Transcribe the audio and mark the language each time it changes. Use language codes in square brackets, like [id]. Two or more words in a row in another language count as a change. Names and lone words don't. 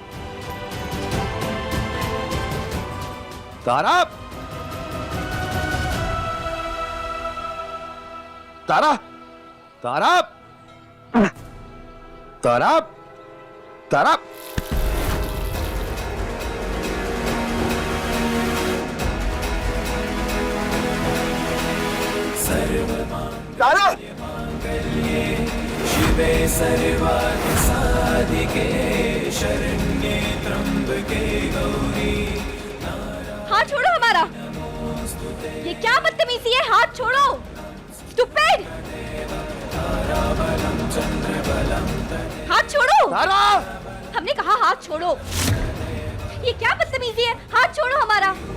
[hi] तारा तारा तारा तारा तारा तारा [sa] शिवे सर्वार्थ साधिके शरण्ये त्र्यंबके गौरी। [hi] हाथ छोड़ो हमारा। ये क्या बदतमीजी है? हाथ छोड़ो। स्टूपिड। हाथ छोड़ो। तारा हमने कहा हाथ छोड़ो। ये क्या बदतमीजी है? हाथ छोड़ो हमारा।